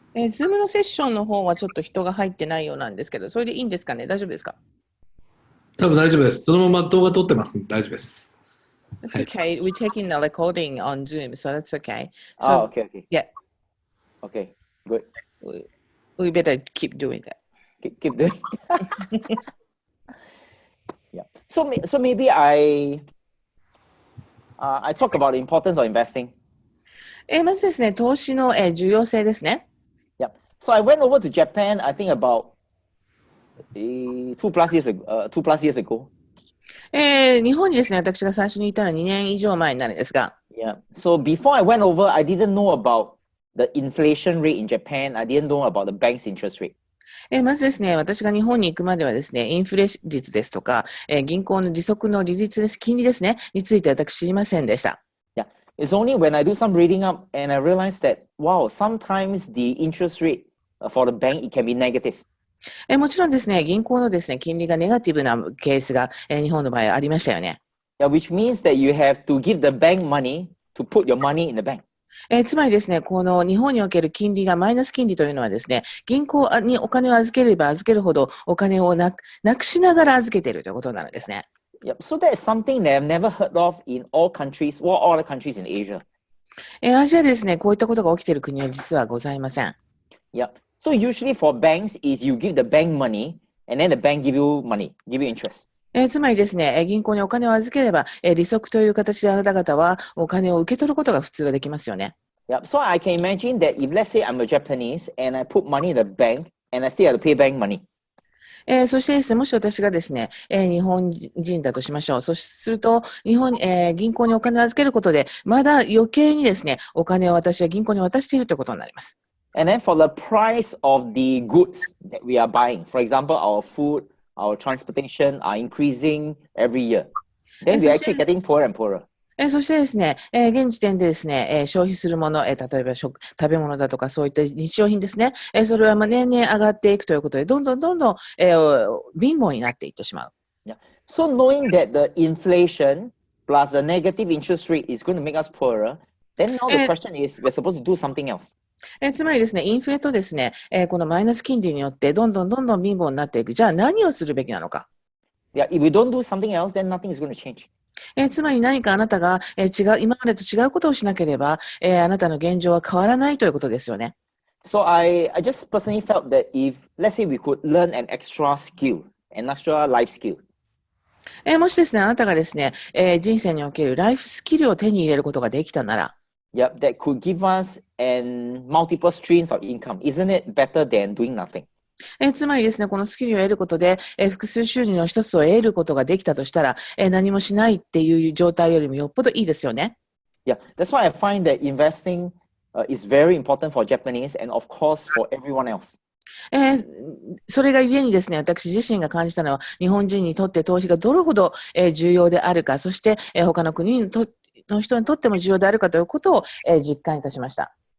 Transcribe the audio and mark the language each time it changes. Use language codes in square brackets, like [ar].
[ja] Zoom のセッションの方はちょっと人が入ってないようなんですけど、それでいいんですかね？大丈夫ですか？多分大丈夫です。そのまま動画撮ってますんで大丈夫です。 [en] That's okay. We're taking the recording on Zoom, so that's okay. Oh, okay. Yeah. Okay, good. We better keep doing that. Keep doing. Yeah. So maybe I talk about the importance of investing. [ja] まずですね、投資の、重要性ですね。 [en] Yeah. So I went over to Japan, I think about 2 plus years ago. [ja] 日本にですね、私が最初にいたのは2年以上前になるんですが、 [en] Yeah. So before I went over, I didn't know about the inflation rate in Japan. I didn't know about the bank's interest rate. [ja] まずですね、私が日本に行くまではですね、インフレ率ですとか、銀行の利息の利率です、金利ですね、について私知りませんでした。 [en] Yeah. It's only when I do some reading up and I realized that, wow, sometimes the interest rate for the bank, it can be negative. [ja] もちろんですね、銀行のですね、金利がネガティブなケースが、日本の場合ありましたよね。 [en] Yeah, which means that you have to give the bank money to put your money in the bank. [ja] つまりですね、この日本における金利がマイナス金利というのはですね、銀行にお金を預ければ預けるほどお金をなくしながら預けているということなんですね。 [en] Yep. So that is something that I've never heard of in all countries, well, all the countries in Asia. [ja] アジアですね、こういったことが起きている国は実はございません。 [en] Yep. So usually for banks is you give the bank money and then the bank give you money, give you interest. [ja] つまりですね、銀行にお金を預ければ、利息という形であなた方はお金を受け取ることが普通はできますよね。 [en] Yep. So I can imagine that if let's say I'm a Japanese and I put money in the bank and I still have to pay bank money. [ja] そしてですね、もし私がですね、日本人だとしましょう。そうすると、銀行にお金を預けることで、まだ余計にですね、お金を私は銀行に渡しているということになります。 [en] And then for the price of the goods that we are buying, for example, our food, our transportation are increasing every year. Then we're actually getting poorer and poorer. [ja] そしてですね、現時点でですね、消費するもの、例えば食べ物だとかそういった日用品ですね、それは年々上がっていくということで、どんどん貧乏になっていってしまう。 [en] Yeah. So knowing that the inflation plus the negative interest rate is going to make us poorer, then now the question is we're supposed to do something else. [ja] つまりですね、インフレとですね、このマイナス金利によってどんどん貧乏になっていく。じゃあ何をするべきなのか。 [en] Yeah, if we don't do something else, then nothing is going to change. [ja] つまり何かあなたが、今までと違うことをしなければ、あなたの現状は変わらないということですよね。 [en] So I just personally felt that if, let's say we could learn an extra skill, an extra life skill. [ja] もしですね、あなたがですね、人生におけるライフスキルを手に入れることができたなら、 [en] Yep, that could give us multiple streams of income. Isn't it better than doing nothing? [ja] つまりですね、このスキルを得ることで、複数収入の一つを得ることができたとしたら、何もしないっていう状態よりもよっぽどいいですよね。 [en] Yeah, that's why I find that investing is very important for Japanese and of course for everyone else. [ja] それがゆえにですね、私自身が感じたのは、日本人にとって投資がどれほど、重要であるか、そして、他の国の人にとっても重要であるかということを、実感いたしました。